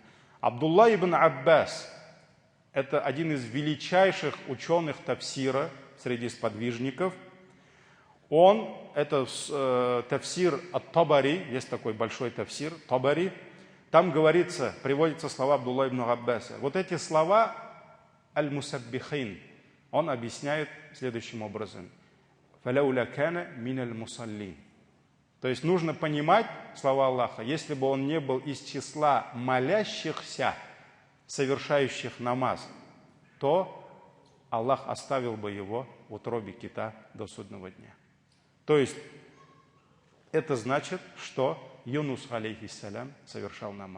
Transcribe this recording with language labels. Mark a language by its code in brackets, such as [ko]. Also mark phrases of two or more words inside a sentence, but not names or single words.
[ru] Абдулла ибн Аббас, это один из величайших ученых тафсира среди сподвижников, это тафсир ат-Табари, есть такой большой тафсир, Табари, там говорится, приводятся слова Абдулла ибн Аббаса. Вот эти слова аль-мусаббихин, он объясняет следующим образом. [ar] «فلولا كان من المصلين». [ru] То есть нужно понимать слова Аллаха, если бы он не был из числа молящихся, совершающих намаз, то Аллах оставил бы его в утробе кита до судного дня. То есть это значит, что Юнус, алейхиссалям, совершал намаз.